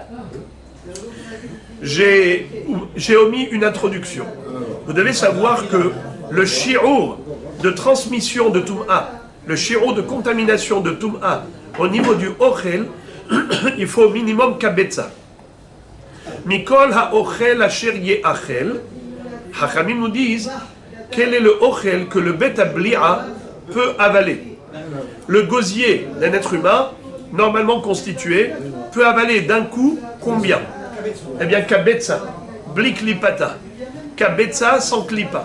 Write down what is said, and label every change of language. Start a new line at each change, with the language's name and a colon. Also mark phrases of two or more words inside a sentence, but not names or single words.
French: J'ai omis une introduction. Vous devez savoir que le shi'ur de transmission de Tum'a, le shi'ur de contamination de Tum'a, au niveau du Ochel, il faut au minimum kabetza.
Hebrew: מכל האוכל אשר יאכל, חכמים
French: nous disent quel est le Ochel que le
Hebrew: בית הבליעה
French: peut avaler. Le gosier d'un être humain, normalement constitué, peut avaler d'un coup combien? Eh bien,
Hebrew: כביצה, בלי קליפתה.
French: Kabetza sans klipa.